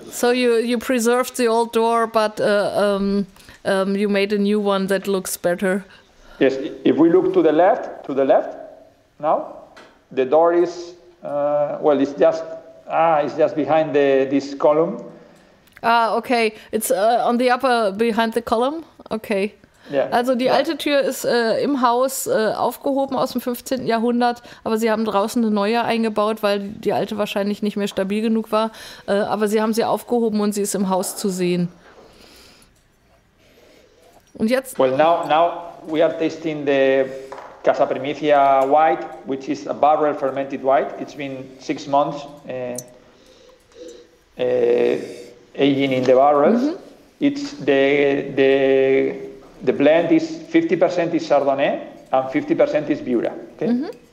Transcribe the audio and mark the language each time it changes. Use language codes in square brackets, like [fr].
[en] So you preserved the old door, but you made a new one that looks better. Yes, if we look to the left now, the door is it's just behind this column. Okay. It's on the upper behind the column. Okay. Yeah. [de] Also die alte Tür ist im Haus aufgehoben aus dem 15. Jahrhundert, aber sie haben draußen eine neue eingebaut, weil die alte wahrscheinlich nicht mehr stabil genug war. Aber sie haben sie aufgehoben und sie ist im Haus zu sehen. Und jetzt? [en] Well, now we are tasting the Casa Primicia white, which is a barrel fermented white. It's been 6 months aging in the barrels. It's the blend is 50% is Chardonnay and 50% is Viura. Okay.